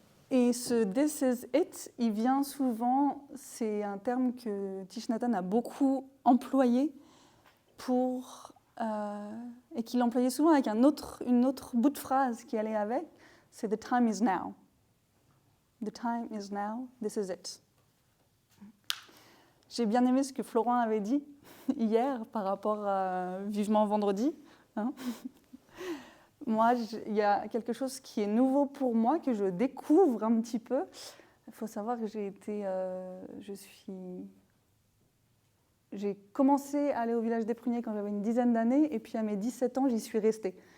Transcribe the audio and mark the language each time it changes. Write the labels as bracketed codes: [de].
[fr] Et ce « [en] This is it [fr] », il vient souvent, c'est un terme que Thich Nhat Hanh a beaucoup employé et qu'il employait souvent avec une autre bout de phrase qui allait avec, c'est « [en] The time is now ». The time is now, this is it. [fr] J'ai bien aimé ce que Florent avait dit hier par rapport à Vivement Vendredi. Hein. Moi, il y a quelque chose qui est nouveau pour moi, que je découvre un petit peu. Il faut savoir que j'ai commencé à aller au village des Pruniers quand j'avais une dizaine d'années, et puis à mes 17 ans, j'y suis restée.